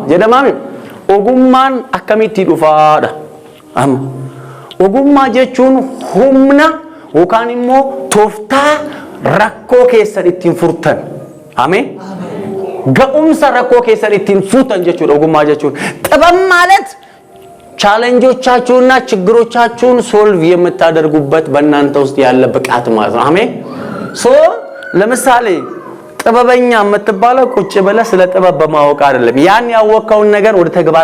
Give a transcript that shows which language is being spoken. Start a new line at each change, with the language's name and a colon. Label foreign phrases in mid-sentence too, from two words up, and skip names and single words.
Oromo: jedhama ameen ogummaan akkamitti dhufaadha amma ogummaa jechuun humna yookaan immoo tooftaa rakkoo keessan ittiin furtan ameen ga'umsa rakkoo keessan ittiin furtan jechuudha ogummaa jechuun
Amharic: ጥበብ ማለት ቻሌንጆቻችሁና ችግሮቻችሁን ሶልቭ የምታደርጉበት በእናንተ ውስጥ ያለ ብቃት ማለት ነው አሜን ሶ ለምሳሌ ጥበበኛ የምትባለው ቁጭ ብለህ ስለ ጥበብ በማወቅ አይደለም ያን ያወቀውን ነገር ወደ ተግባር